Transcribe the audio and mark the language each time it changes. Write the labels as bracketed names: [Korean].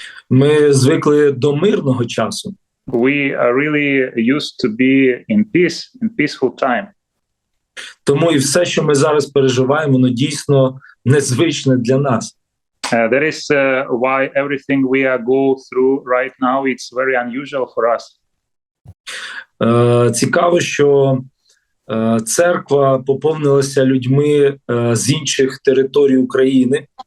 [Ukrainian] Ми звикли до мирного часу. [English] We are really used to be in peace, in peaceful time. [Ukrainian] Тому і все, що ми зараз переживаємо, воно дійсно незвичне для нас. [English] That is why everything we are going through right now, it's very unusual for us. [Ukrainian] Цікаво, що церква поповнилася людьми з інших територій України.